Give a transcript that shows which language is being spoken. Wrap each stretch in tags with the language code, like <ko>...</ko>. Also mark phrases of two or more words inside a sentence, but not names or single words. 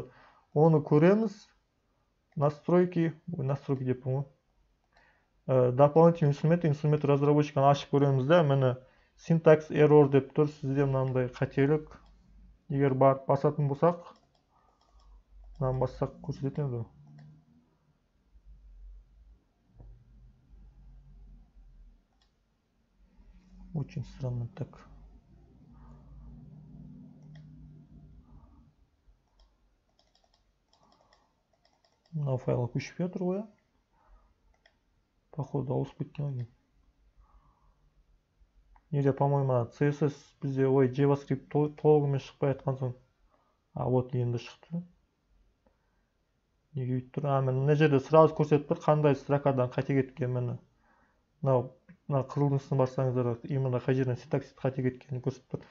<kk>Оны көреміз. Настройки деппін ғой.</kk> <ru>Дополнительный инструмент</ru> <kk>разработчиканы ашып көреміз да, мені</kk> <en>syntax error</en> <kk>деп тұр. Сізде мынандай қателік. Егер барып басатын болсақ, Мынаны бассақ көрсететін еді.</kk> <ru>Очень странно так.</ru> <kk>Мына файлға көшіп жатыр ғой. Походу ауысып кеткен екен. Неде, по-моему, CSS бізде JavaScript толығымен шықпай жатқан соң. Вот енді шықты. Неге өйтіп тұр? Мына жерде сразу көрсетіп тұр, қандай строкадан қате кеткен. Мына қызылдың барсаңыздар, именно қай жерден синтаксис қате кеткенін көрсетіп тұр.</kk>